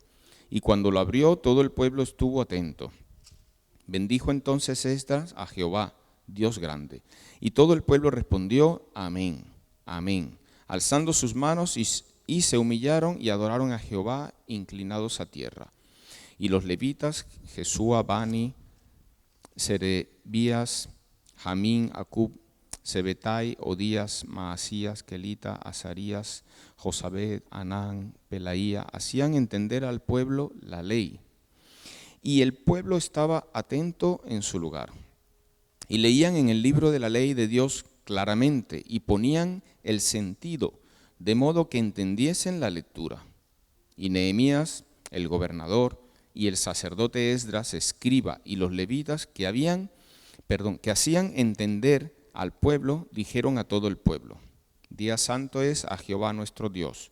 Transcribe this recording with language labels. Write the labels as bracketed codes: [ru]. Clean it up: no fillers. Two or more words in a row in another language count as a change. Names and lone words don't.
[es] Y cuando lo abrió, todo el pueblo estuvo atento. Bendijo entonces Esdras a Jehová, Dios grande. Y todo el pueblo respondió, amén, amén, alzando sus manos y se humillaron y adoraron a Jehová, inclinados a tierra. Y los levitas, Jesúa, Bani, Serebías, Jamín, Acub, Sebetai, Odías, Maasías, Kelita, Azarías, Josabed, Anán, Pelaía, hacían entender al pueblo la ley. Y el pueblo estaba atento en su lugar. Y leían en el libro de la ley de Dios claramente y ponían el sentido, de modo que entendiesen la lectura. Y Nehemías, el gobernador, y el sacerdote Esdras, escriba, y los levitas que hacían entender al pueblo, dijeron a todo el pueblo: Día santo es a Jehová nuestro Dios.